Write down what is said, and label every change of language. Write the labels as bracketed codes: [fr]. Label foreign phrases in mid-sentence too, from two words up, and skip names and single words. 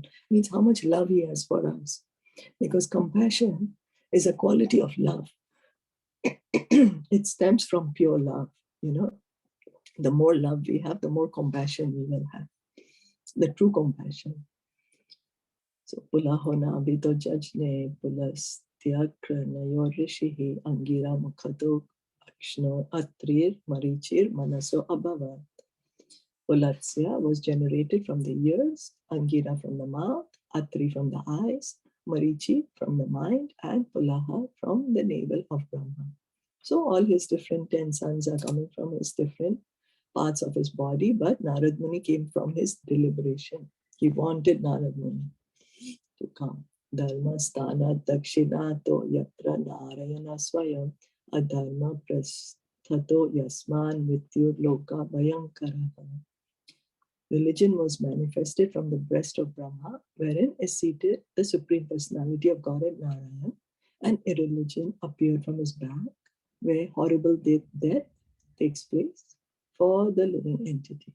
[en] Means how much love he has for us. Because compassion is a quality of love. It stems from pure love. The more love we have, the more compassion we will have. The true compassion. [sa] So Pulahona Bito Jajne Pulas Tyakra Nayor Rishihi Angira Mukhato Akshno Atrir Marichir Manaso Abhavat. [en] Pulatsya was generated from the ears, Angira from the mouth, Atri from the eyes, Marichi from the mind, and Pulaha from the navel of Brahma. So all his different 10 sons are coming from his different parts of his body, but Narad Muni came from his deliberation. He wanted Narad Muni to come. [sa] Dharma sthana dakshinato yatra narayana swayam adharma prasthato yasman mityur loka bhayankaraha. [en] Religion was manifested from the breast of Brahma, wherein is seated the Supreme Personality of Godhead Narayan, and irreligion appeared from his back, where horrible death takes place for the living entity.